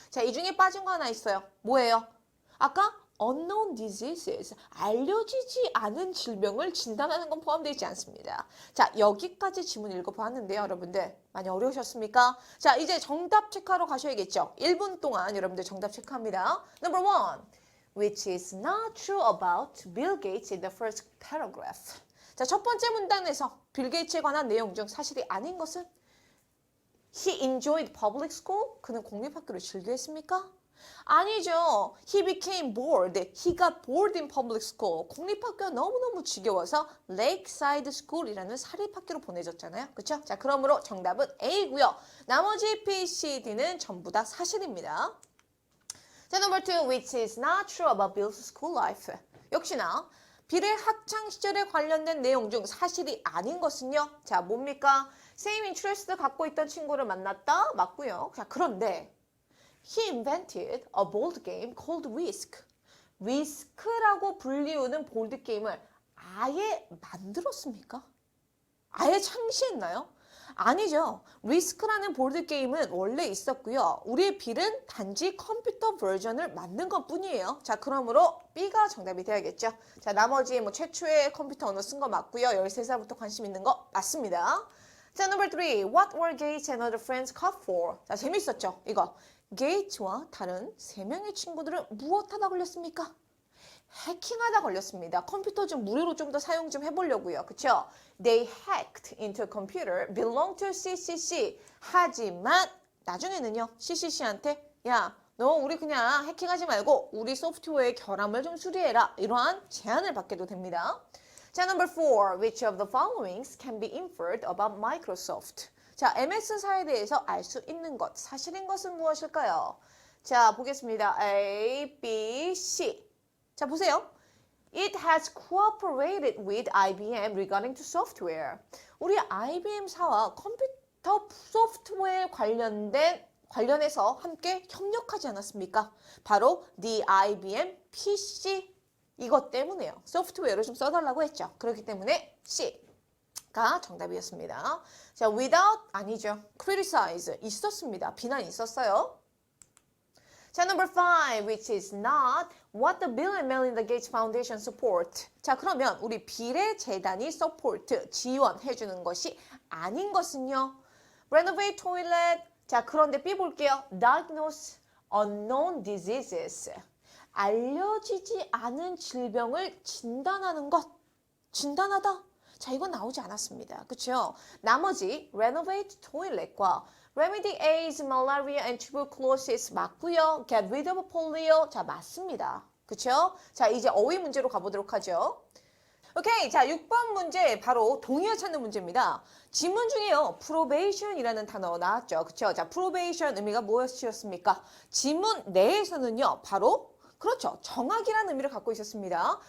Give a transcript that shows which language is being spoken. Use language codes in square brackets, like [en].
[ko] 자, 이 중에 빠진 거 하나 있어요. 뭐예요? 아까 [en] unknown diseases, [ko] 알려지지 않은 질병을 진단하는 건 포함되어 있지 않습니다. 자, 여기까지 지문 읽어보았는데요, 여러분들. 많이 어려우셨습니까? 자, 이제 정답 체크하러 가셔야겠죠? 1분 동안 여러분들 정답 체크합니다. [en] Number 1, which is not true about Bill Gates in the first paragraph. [ko] 자, 첫 번째 문단에서 빌 게이츠에 관한 내용 중 사실이 아닌 것은 [en] He enjoyed public school? [ko] 그는 공립학교를 즐겨했습니까? 아니죠. [en] He became bored. He got bored in public school. [ko] 공립학교가 너무너무 지겨워서 Lakeside School이라는 사립학교로 보내졌잖아요. 그렇죠? 자, 그러므로 정답은 A고요. 나머지 B, C, D는 전부 다 사실입니다. [en] 자, number 2, which is not true about Bill's school life. [ko] 역시나 빌의 학창 시절에 관련된 내용 중 사실이 아닌 것은요. 자, 뭡니까? [en] Same interest [ko] 갖고 있던 친구를 만났다? 맞고요. 자, 그런데 [en] He invented a board game called Risk. [ko] 리스크라고 불리우는 보드 게임을 아예 만들었습니까? 아예 창시했나요? 아니죠. 리스크라는 보드 게임은 원래 있었고요. 우리의 빌은 단지 컴퓨터 버전을 만든 것 뿐이에요. 자, 그러므로 B가 정답이 되어야겠죠. 자, 나머지 최초의 컴퓨터 언어 쓴 거 맞고요. 13살부터 관심 있는 거 맞습니다. [en] 자, number 3. What were Gates and other friends caught for? [ko] 자, 재밌었죠? 이거. 게이츠와 다른 3명의 친구들은 무엇하다 걸렸습니까? 해킹하다 걸렸습니다. 컴퓨터 좀 무료로 좀 더 사용 좀 해보려고요. 그쵸? [en] They hacked into a computer belong to CCC. [ko] 하지만 나중에는요. CCC한테 야, 너 우리 그냥 해킹하지 말고 우리 소프트웨어의 결함을 좀 수리해라. 이러한 제안을 받게도 됩니다. [en] 자, number 4. Which of the followings can be inferred about Microsoft? [ko] 자, MS사에 대해서 알 수 있는 것, 사실인 것은 무엇일까요? 자, 보겠습니다. A, B, C. 자, 보세요. [en] It has cooperated with IBM regarding to software. [ko] 우리 IBM사와 컴퓨터 소프트웨어에 관련해서 함께 협력하지 않았습니까? 바로 the IBM PC 이것 때문에요. 소프트웨어를 좀 써달라고 했죠. 그렇기 때문에 C. 가 정답이었습니다. 자, without 아니죠. criticize 있었습니다. 비난이 있었어요. [en] 자, number 5, which is not what the Bill and Melinda Gates Foundation support. [ko] 자, 그러면 우리 빌의 재단이 support, 지원해주는 것이 아닌 것은요. [en] renovate toilet. [ko] 자, 그런데 B 볼게요. [en] diagnose unknown diseases. [ko] 알려지지 않은 질병을 진단하는 것. 진단하다. 자, 이건 나오지 않았습니다. 그렇죠? 나머지 [en] renovate toilet과 remedy AIDS, malaria and tuberculosis [ko] 맞고요. [en] get rid of polio. [ko] 자, 맞습니다. 그렇죠? 자, 이제 어휘 문제로 가보도록 하죠. 오케이. 자, 6번 문제 바로 동의어 찾는 문제입니다. 지문 중에요. probation이라는 단어 나왔죠. 그렇죠? 자, probation 의미가 무엇이었습니까? 지문 내에서는요. 바로 그렇죠. 정확이라는 의미를 갖고 있었습니다.